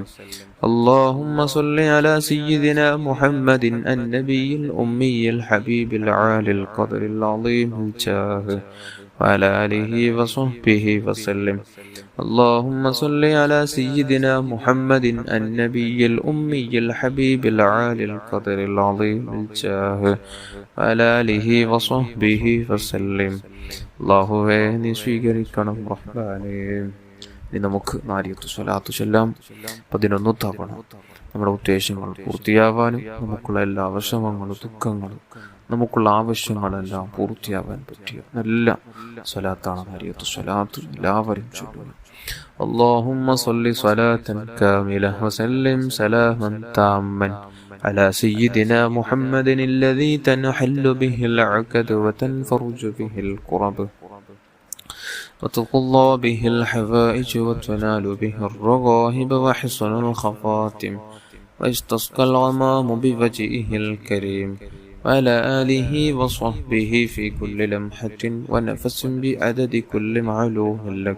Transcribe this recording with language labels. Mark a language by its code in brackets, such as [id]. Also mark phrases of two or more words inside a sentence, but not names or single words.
[ar] اللهم صل على سيدنا محمد النبي الأمي الحبيب العالي القدر العظيم الجاه وعلى آله وصحبه وسلم. اللهم صل على سيدنا محمد النبي الأمي الحبيب العالي القدر العظيم الجاه وعلى آله وصحبه وسلم. [ml] അല്ലാഹുവേ നീ സ്വീകരിക്കണം റഹ്മാനേ. ഇനി നമുക്ക് നാരിയത്ത് സ്വലാത്ത് ചൊല്ലാം. 11 തവണ നമ്മുടെ ഉദ്ദേശങ്ങൾ പൂർത്തിയാവാനും നമുക്കുള്ള എല്ലാ വിഷമങ്ങളും ദുഃഖങ്ങളും നമുക്കുള്ള ആവശ്യങ്ങളെല്ലാം പൂർത്തിയാവാൻ പറ്റിയ നല്ല സ്വലാത്താണ് നാരിയത്ത് സ്വലാത്ത്. എല്ലാവരും ചൊല്ലുക. [ar] اللهم صل صلاة كاملة وسلم سلاما تاما على سيدنا محمد الذي تنحل به العقد وتنفرج به الكرب وتقضى به الحوائج وتنال به الرغائب وحسن الخواتم ويستسقى الغمام بوجهه الكريم وعلى آله وصحبه في كل لمحة ونفس بعدد كل معلوم لك.